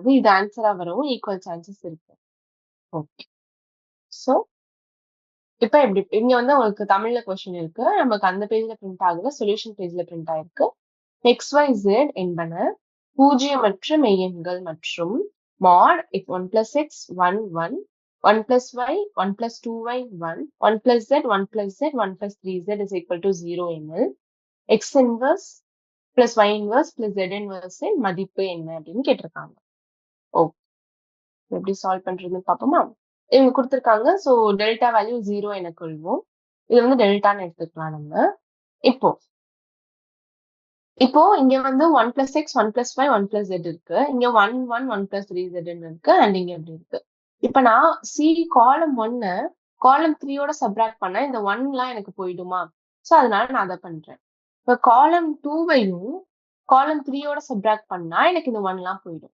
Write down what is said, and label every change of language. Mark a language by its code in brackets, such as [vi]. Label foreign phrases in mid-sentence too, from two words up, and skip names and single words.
[ta] இது ஆன்சரா வரவும் [en] equal chances [ta] இருக்கு. ஓகே. ஸோ இப்ப எப்படி இங்க வந்து உங்களுக்கு தமிழ்ல கொஸ்டின் இருக்கு. நமக்கு அந்த [en] pageல print [ta] ஆகல, [en] solutionல pageல print [ta] ஆயிருக்கு. XYZ என்பன பூஜ்ஜியமற்ற மெய்யெண்கள் மற்றும் [en] mod 1 plus x 1 1 1 plus y 1 plus 2y 1 1 plus z 1 plus z 1 plus 3z is equal to 0 எனில் x inverse plus y inverse plus z inverse [ta] இன் மதிப்பு என்ன அப்படின்னு கேட்டிருக்காங்க. ஓகே, எப்படி சால்வ் பண்றதுன்னு பார்ப்போமா? இவங்க கொடுத்திருக்காங்க. ஸோ [en] delta value [ta] 0 என கொள்வோம். இது வந்து டெல்டான்னு எடுத்துக்கலாம் நம்ம. இப்போ இங்க வந்து [en] 1 plus x 1 plus y 1 plus z [ta] இருக்கு. இங்க 1 1 1 plus 3z இருக்கு. அண்ட் இங்க எப்படி இருக்கு? இப்ப நான் சி காலம் 1 காலம் 3 ஓட சப்ராக்ட் பண்ணா இந்த 1 எல்லாம் எனக்கு போயிடுமா? சோ அதனால நான் அதை பண்றேன். இப்ப காலம் 2வையும் காலம் 3 ஓட சப்ராக்ட் பண்ணா எனக்கு இந்த 1 எல்லாம் போயிடும்.